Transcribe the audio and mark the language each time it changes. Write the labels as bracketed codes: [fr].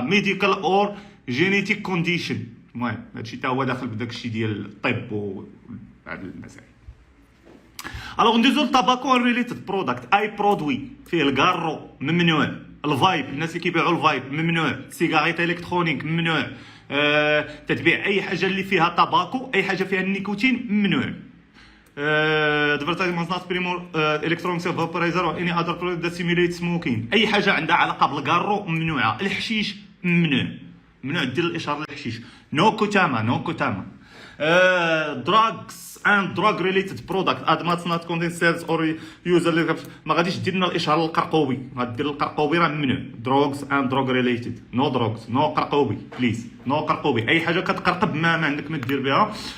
[ar] ميديكال اور جينيتيك كونديشن، المهم هادشي حتى هو داخل بداك الشيء ديال الطب وهاد المسائل. الوغ ندوزو للطباكو ريليتد برودكت. اي برودوي فيه الكارو ممنوع، الفايب الناس اللي كيبيعوا الفايب ممنوع، سيجاريت الكترونيك ممنوع، تتبيع اي حاجه اللي فيها طباكو، اي حاجه فيها النيكوتين ممنوع. [en] advertising must not promote electronic vaporizer or any other product that simulates smoking. [ar] اي حاجه عندها علاقه بالكارو ممنوعه. الحشيش ممنوع دير الاشاره للحشيش. [en] No كوتاما drugs and drug related product ad must not contain sales or user. [ar] ما غاديش دير لنا الاشاره للقرقوبي، غادير القرقوبي راه ممنوع. [en] drugs and drug related no drugs no قرقوبي please no قرقوبي. [ar] اي حاجه كتقرقب ما عندك ما دير بها.